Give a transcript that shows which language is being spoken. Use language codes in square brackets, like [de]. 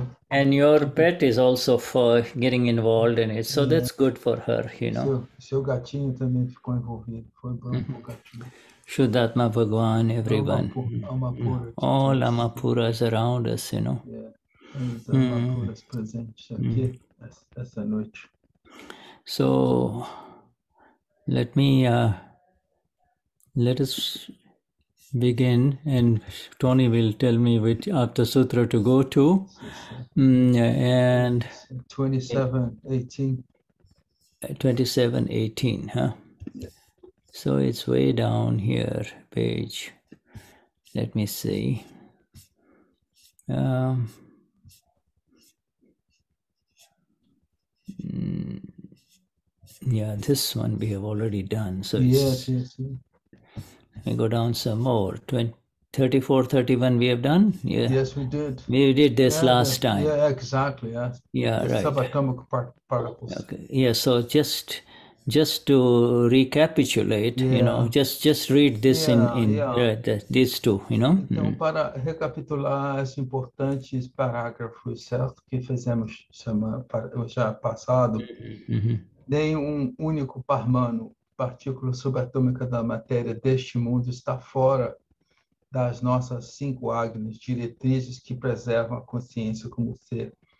[en] And your pet is also for getting involved in it, so that's good for her, you know. [pt] Seu gatinho também ficou envolvido. Foi bom pro gatinho. [en] Shuddhatma Bhagwan, everyone. All Amapuras around us, you know. [pt] Os Amapuras presentes aqui essa noite. [en] So, let us begin, and Tony will tell me which Aptasutra to go to. And 27:18. 27:18, huh? Yes. So it's way down here, page. Let me see. Yeah, this one we have already done. So yes. We go down some more. 34, 31 we have done? Yeah. Yes, we did. We did this last time. Yeah, exactly. Yeah, right. Subatomic particles. Okay. Yeah, so just to recapitulate, you know, just read this in these two, you know. [pt] Então, para recapitular esses importantes parágrafos, certo, que fizemos já passado, nenhum único parmano, partícula subatômica da matéria deste mundo, está fora das nossas 5 agnas, diretrizes que preservam a consciência como ser.